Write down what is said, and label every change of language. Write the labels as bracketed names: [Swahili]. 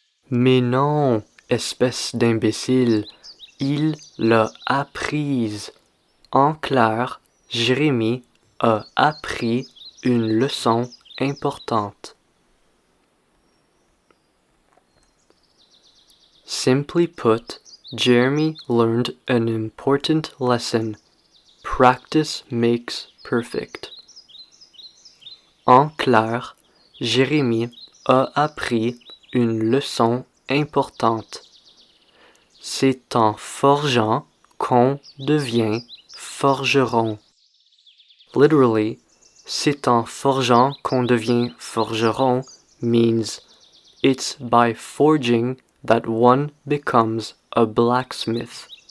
[French] Mais non, espèce d'imbécile, il l'a apprise. En clair, Jérémie a appris une leçon importante. [English] Simply put, Jeremy learned an important lesson. Practice makes perfect. [French] En clair, Jérémie a appris une leçon importante. C'est en forgeant qu'on devient forgeron. [English] Literally, [French] c'est en forgeant qu'on devient forgeron [English] means it's by forging that one becomes a blacksmith.